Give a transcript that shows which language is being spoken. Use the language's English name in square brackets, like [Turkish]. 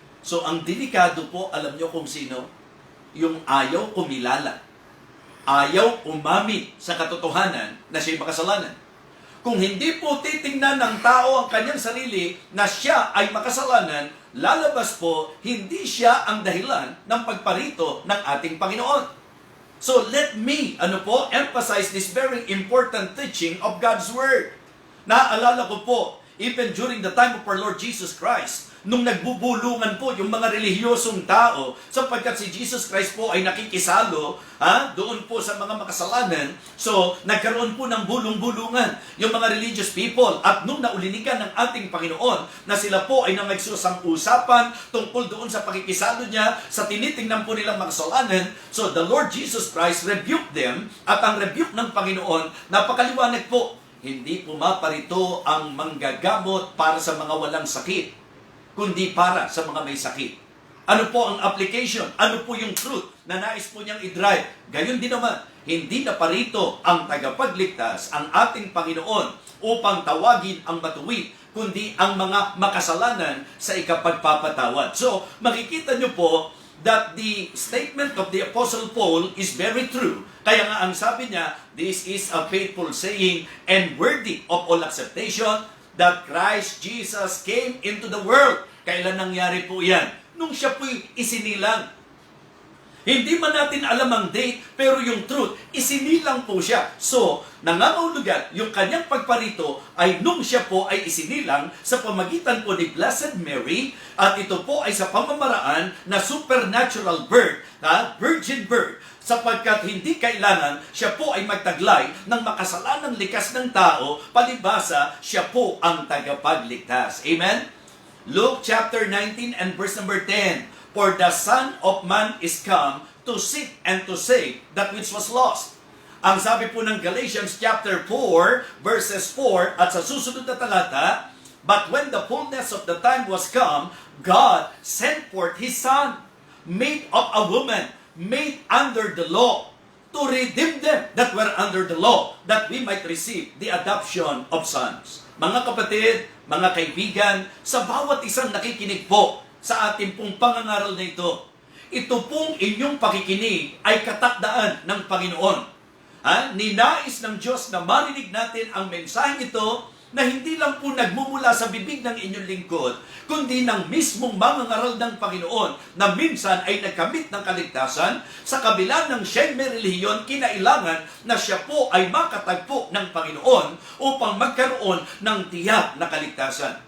[Filipino] So ang delikado po, alam nyo kung sino? Yung ayaw kumilala. Ayaw umami sa katotohanan na siya'y makasalanan. Kung hindi po titingnan ng tao ang kanyang sarili na siya ay makasalanan, lalabas po, hindi siya ang dahilan ng pagparito ng ating Panginoon. [English] So let me, emphasize this very important teaching of God's Word. [Filipino] Naaalala ko po, [English] even during the time of our Lord Jesus Christ, [Filipino] nung nagbubulungan po yung mga relihiyosong tao, sapagkat si Jesus Christ po ay nakikisalo doon po sa mga makasalanan, so nagkaroon po ng bulong-bulungan yung mga religious people. At nung naulinigan ng ating Panginoon na sila po ay nangagsusang-usapan tungkol doon sa pakikisalo niya sa tinitingnan po nilang makasalanan, [English] so the Lord Jesus Christ rebuked them, [Filipino] at ang rebuke ng Panginoon, napakaliwanag po, hindi pumaparito ang manggagamot para sa mga walang sakit, kundi para sa mga may sakit. Ano po ang application? Ano po yung truth na nais po niyang i-drive? Gayon din naman, hindi na parito ang tagapagligtas, ang ating Panginoon, upang tawagin ang matuwid, kundi ang mga makasalanan sa ikapagpapatawad. [English] So, [Filipino] makikita niyo po [English] that the statement of the Apostle Paul is very true. [Filipino] Kaya nga ang sabi niya, [English] this is a faithful saying and worthy of all acceptation, that Christ Jesus came into the world. [Filipino] Kailan nangyari po yan? Nung siya po'y isinilang. Hindi man natin alam ang date, pero yung truth, isinilang po siya. So, nangangahulugan, yung kanyang pagparito ay nung siya po ay isinilang sa pamagitan po ni Blessed Mary, at ito po ay sa pamamaraan na supernatural birth, virgin birth, sapagkat hindi kailangan siya po ay magtaglay ng makasalanang likas ng tao, palibhasa siya po ang tagapagligtas. Amen? [English] Luke chapter 19 and verse number 10, "For the Son of Man is come to seek and to save that which was lost." [Filipino] Ang sabi po ng Galatians chapter 4 verses 4 at sa susunod na talata, [English] "But when the fullness of the time was come, God sent forth His Son, made of a woman, made under the law, to redeem them that were under the law, that we might receive the adoption of sons." [Filipino] Mga kapatid, mga kaibigan, sa bawat isang nakikinig po sa ating pong pangangaral na ito, ito pong inyong pakikinig ay katakdaan ng Panginoon. Ninais ng Diyos na marinig natin ang mensaheng ito na hindi lang po nagmumula sa bibig ng inyong lingkod, kundi ng mismong mangangaral ng Panginoon na minsan ay nagkamit ng kaligtasan, sa kabila ng siya'y may relihiyon, kinailangan na siya po ay makatagpo ng Panginoon upang magkaroon ng tiyak na kaligtasan.